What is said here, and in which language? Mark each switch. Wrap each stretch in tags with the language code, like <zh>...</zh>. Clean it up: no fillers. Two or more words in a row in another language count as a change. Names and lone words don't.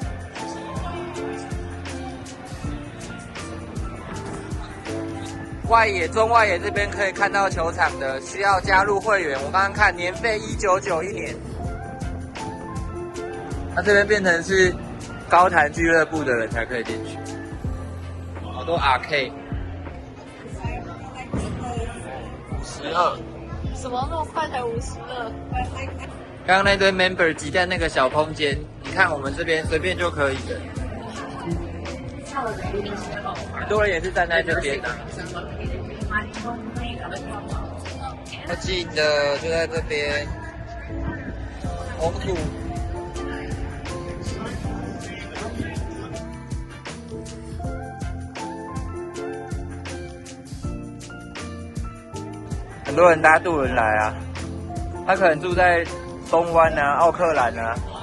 <zh>外野、中外野這邊可以看到球場的，需要加入會員。我剛剛看年費199一年。那這邊變成是高壇俱樂部的人才可以進去。好多 Arcade。52。什麼那麼快才52？剛剛那堆 member 擠在那個小空間，你看我們這邊隨便就可以的。很多人也是站在這邊的。太近的就在這邊。紅土。很多人搭渡輪來啊，他可能住在東灣啊、奧克蘭啊。</zh>